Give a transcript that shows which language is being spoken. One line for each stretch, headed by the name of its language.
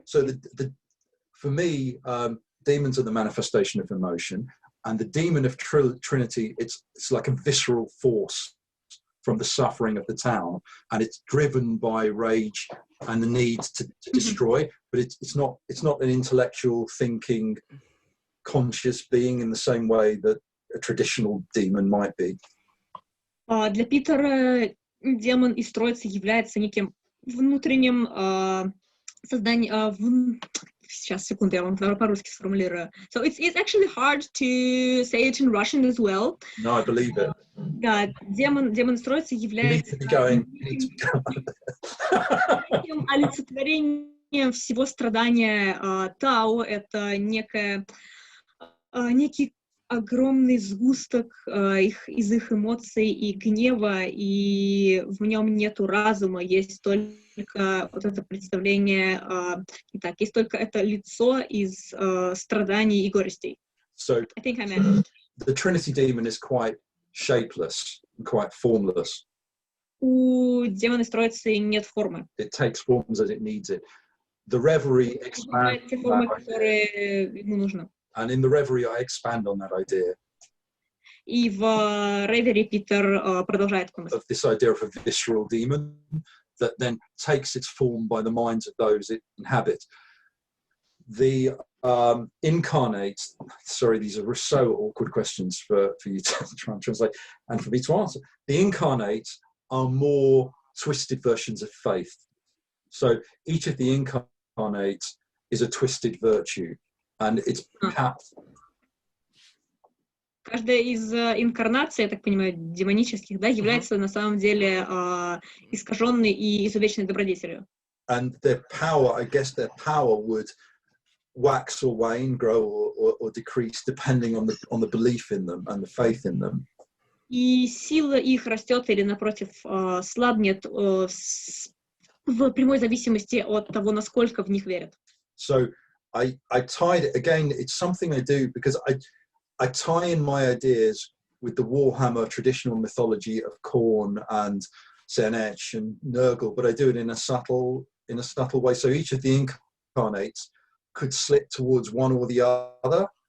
English: So for me, demons are the manifestation of emotion, and the demon of Trinity, it's like a visceral force from the suffering of the town, and it's driven by rage and the need to destroy. But it's not an intellectual thinking, conscious being in the same way that a traditional demon might be.
Russian: Для Питера демон из Троицы является неким внутренним созданием. Сейчас, секунду, я вам по-русски сформулирую.
English: So it's actually hard to say it in Russian as well. No, I believe it.
Russian: Да, демон из Троицы является неким олицетворением всего страдания Тау. Это некий огромный сгусток из их эмоций и гнева, и в нем нету разума, есть только вот это представление, есть только это лицо из страданий и горестей.
English: So, I think I meant. The Trinity demon is quite shapeless and quite formless.
Russian: У демона из Троицы нет формы.
English: It takes forms as it needs it. The reverie expands.
Russian: Те формы, которые ему нужно.
English: And in the reverie, I expand on that idea.
Russian: И в ревере Питер продолжает
English: of this idea of a visceral demon that then takes its form by the minds of those it inhabits. The incarnate, sorry, these are so awkward questions for you to try and translate and for me to answer. The incarnate are more twisted versions of faith. So each of the incarnates is a twisted virtue. And it's perhaps
Russian: каждая из инкарнаций, я так понимаю, демонических, да, является на самом деле искаженной и изувеченной добродетелью.
English: And their power, I guess their power would wax or wane, grow or decrease, depending on the belief in them and the faith in them.
Russian: И сила их растет или, напротив, слабнет в прямой зависимости от того, насколько в них верят.
English: So I tied it, again, it's something I do because I tie in my ideas with the Warhammer traditional mythology of Khorne and Zenech and Nurgle, but I do it in a subtle way. So each of the incarnates could slip towards one or the other.